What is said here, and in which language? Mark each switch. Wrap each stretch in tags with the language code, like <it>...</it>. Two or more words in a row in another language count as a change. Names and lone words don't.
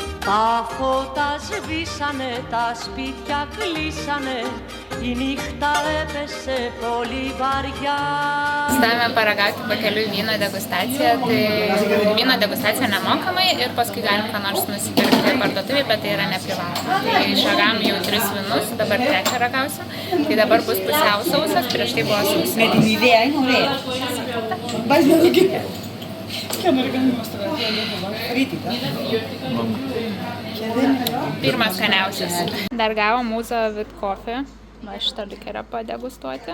<el>Τα φώτα σβήσανε, τα σπίτια κλείσανε, η νύχτα έπεσε πολύ βαριά.</el> <lt>Stavime paragauti pakeliui vyno degustaciją, tai vyno degustacija nemokamai ir paskui galim ką nors nusipirkti parduotuvėje, bet tai yra neprivaloma. Tai išragavom jau 3 vynus, dabar 3 ragausiu, tai dabar bus pusiau sausas, prieš tai buvo sausas. Pirmas skaniausias. Dar gavom mūsų</lt> <en>with coffee,</en> <lt>va šitą likerę padegustuoti.</lt>